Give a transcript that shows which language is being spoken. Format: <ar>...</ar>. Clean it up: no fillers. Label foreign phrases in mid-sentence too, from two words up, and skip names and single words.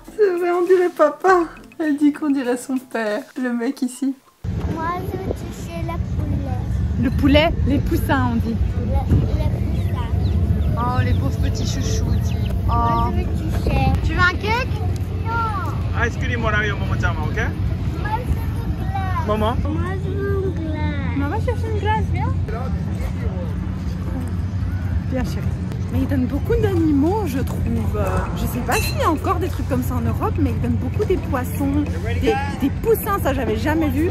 <fr>C'est vrai, on dirait papa. Elle dit qu'on dirait son père, le mec ici. Moi, je veux toucher la poulet. Le poulet, les poussins on dit. Le poussin. Oh, les pauvres petits chouchous, dit. Oh. Moi, je veux toucher. Tu veux un cake? Non.</fr> <en>Ice cream</en> <ja>もらうよ、ももちゃんは、OK?</ja> <fr>Moi, je veux une glace. もも Moi, je veux une glace. On va chercher une glace, viens. Bien chérie. Mais ils donnent beaucoup d'animaux, je trouve. Je sais pas s'il y a encore des trucs comme ça en Europe, mais ils donnent beaucoup des poissons, des poussins, ça j'avais jamais vu.</fr>